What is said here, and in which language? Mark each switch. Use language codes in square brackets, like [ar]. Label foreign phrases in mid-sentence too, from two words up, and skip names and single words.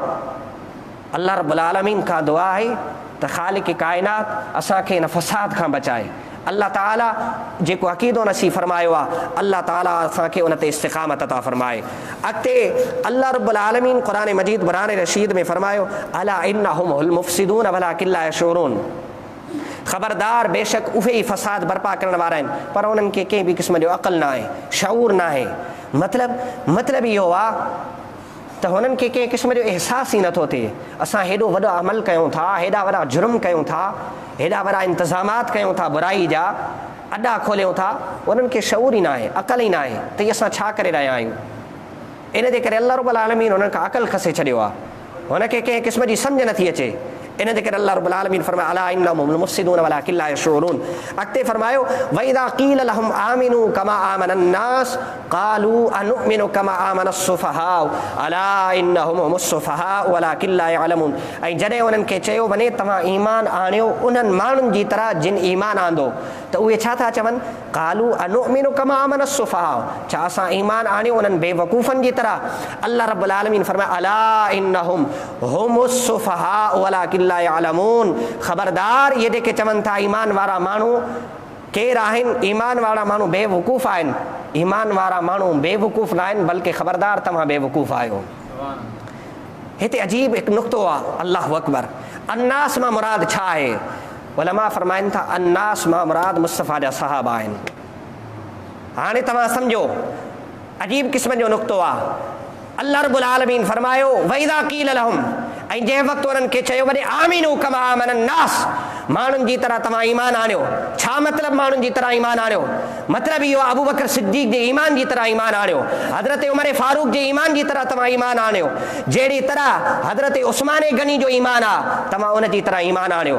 [sd] अल्लाह रब्बुल आलमीन खां दुआ आहे त ख़ालिक़ काइनात असांखे इन फ़साद खां बचाए। अल्लाह ताला जेको अक़ीदो नसीब फरमायो आहे, अल्लाह ताला असांखे उन ते इस्तिक़ामत अता फरमाए। अॻिते अल्लाह रब्बुल आलमीन क़ुरान मजीद क़ुरान रशीद में फरमायो [ar] ألا إنهم المفسدون ولكن لا يشعرون, [sd] ख़बरदार बेशक उहे ई फ़साद बर्पा करण वारा आहिनि पर उन्हनि खे कंहिं बि क़िस्म जो अक़ल न आहे, शऊर न आहे। मतिलबु इहो आहे त हुननि खे कंहिं क़िस्म जो अहसास ई नथो थिए। असां हेॾो वॾो अमल कयूं था, हेॾा वॾा जुर्म कयूं था, हेॾा वॾा इंतज़ामात कयूं था, बुराई जा अॾा खोलियूं था, उन्हनि खे शऊर ई न आहे, अक़ल ई न आहे त इहे असां छा करे रहिया आहियूं। इन जे करे अल्लाह रब्बुल आलमीन हुननि खां अक़ल खसे छॾियो आहे, हुनखे कंहिं क़िस्म जी सम्झ नथी अचे। इन जे करे अल्लाह रब्बुल आलमीन फरमायो [ar] ألا إنهم المفسدون ولكن لا يشعرون. [sd] अॻिते फरमायो [ar] وإذا قيل لهم آمنوا كما آمن الناس قالوا أنؤمن كما آمن السفهاء ألا إنهم هم السفهاء ولكن لا يعلمون. [sd] ऐं जॾहिं उन्हनि खे चयो वञे तव्हां ईमान आणियो उन्हनि माण्हुनि जी तरह जिन ईमान आंदो, त उहे छा था चवनि, [ar] قالوا أنؤمن كما آمن السفهاء, [sd] छा असां ईमान आणियो उन्हनि बेवकूफ़नि जी तरह। [ar] الله رب العالمين فرمائي ألا إنهم هم السفهاء ولكن لا يعلمون, [sd] ख़बरदार ये जेके चवनि था ईमान वारा माण्हू केरु आहिनि, ईमान वारा माण्हू बेवकूफ़ आहिनि। ईमान वारा माण्हू बेवकूफ़ न आहिनि, बल्कि ख़बरदार तव्हां बेवकूफ़ आहियो। हिते अजीब हिकु नुक़्तो आहे, [ar] الله أكبر. [sd] अन्नास मां मुराद छा आहे? उलमा फरमाइनि था अन्नास मां मुराद मुस्तफ़ा जा सहाबा आहिनि। हाणे तव्हां सम्झो अजीब क़िस्म जो नुक़्तो आहे। [ar] الله رب العالمين فرمايو وإذا قيل لهم, [sd] ऐं जंहिं वक़्तु उन्हनि खे चयो वञे [ar] آمنوا كما آمن الناس, [sd] माण्हुनि जी तरह तव्हां ईमान आणियो। छा मतिलबु माण्हुनि जी तरह ईमान आणियो? मतिलबु इहो अबू बकर सिद्दीक़ जे ईमान जी तरह ईमान आणियो, हज़रत उमर फारूक जे ईमान जी तरह तव्हां ईमान आणियो। जहिड़ी तरह हज़रत उस्मान गनी जो ईमान आहे तव्हां उन जी तरह ईमान आणियो।